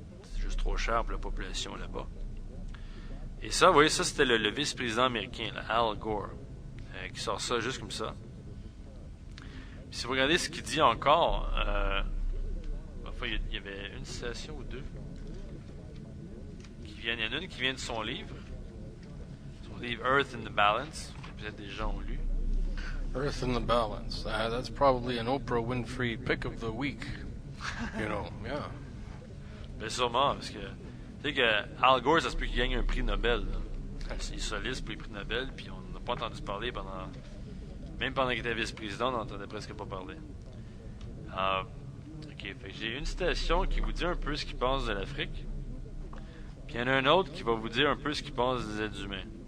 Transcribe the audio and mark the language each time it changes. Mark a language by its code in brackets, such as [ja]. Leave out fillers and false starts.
[fr] C'est juste trop cher pour la population là-bas. Et ça, vous voyez, ça c'était le vice-président américain, là, Al Gore, qui sort ça juste comme ça. Puis si vous regardez ce qu'il dit encore, enfin, il y avait une citation ou deux qui viennent. Il y en a une qui vient de son livre Earth in the Balance. Peut-être des gens ont lu. [en] Earth in the Balance. That's probably an Oprah Winfrey pick of the week. Yeah. [fr] Ben sûrement, parce que tu sais que Al Gore, ça se peut qu'il gagne un prix Nobel. Il est soliste pour les prix Nobel, puis on n'a pas entendu parler même pendant qu'il était vice-président, on n'entendait presque pas parler. Ok, fait que j'ai une citation qui vous dit un peu ce qu'il pense de l'Afrique, puis il y en a un autre qui va vous dire un peu ce qu'il pense des êtres humains.